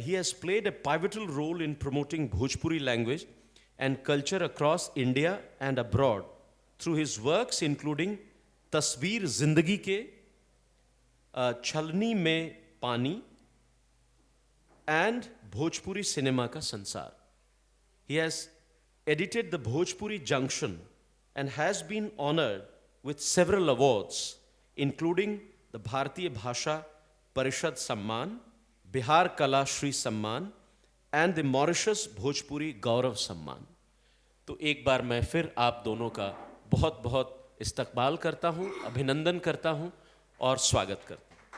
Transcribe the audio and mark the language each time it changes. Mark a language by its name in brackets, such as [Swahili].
[English] He has played a pivotal role in promoting Bhojpuri language and culture across India and abroad through his works including Tasveer Zindagi Ke, Chhalni Mein Paani and Bhojpuri cinema ka sansar. He has edited the Bhojpuri Junction and has been honored with several awards including the Bharatiya Bhasha Parishad Samman, Bihar Kala Shri Samman and the Mauritius Bhojpuri Gaurav Samman. [Hindi] तो एक बार मैं फिर आप दोनों का बहुत बहुत इस्तकबाल करता हूं, अभिनंदन करता हूं और स्वागत करता हूं।